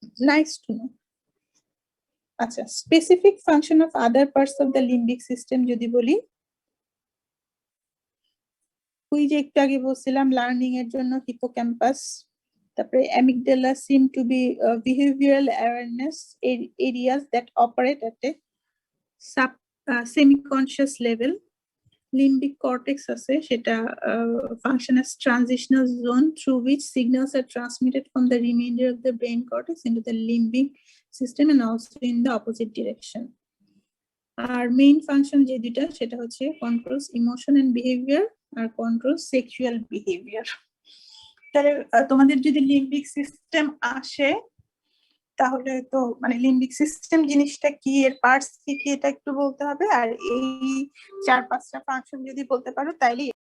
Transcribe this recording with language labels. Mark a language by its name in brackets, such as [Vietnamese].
[Bangla] Nice to know. আচ্ছা, [English] specific function of other parts of the limbic system [Bangla] যদি বলি, ওই যে একটু আগে বলছিলাম লার্নিং এর জন্য হিপোক্যাম্পাস, তারপরে amygdala [English] Seem to be behavioural awareness areas that operate at a sub semi conscious level. [Bangla] লিম্বিক cortex আছে, সেটা function [English] as transitional zone through which signals are transmitted from the remainder of the brain cortex into the limbic system and also in the opposite direction। [Bangla] আর main function যে দুটা সেটা হচ্ছে controls emotion and behaviour আর control sexual behaviour. তাহলে তোমাদের যদি limbic system আসে তাহলে তো মানে লিম্বিক সিস্টেম জিনিসটা কি, এর পার্টস কি কি এটা একটু বলতে হবে, আর এই 4-5টা ফাংশন যদি বলতে পারো তাইলে।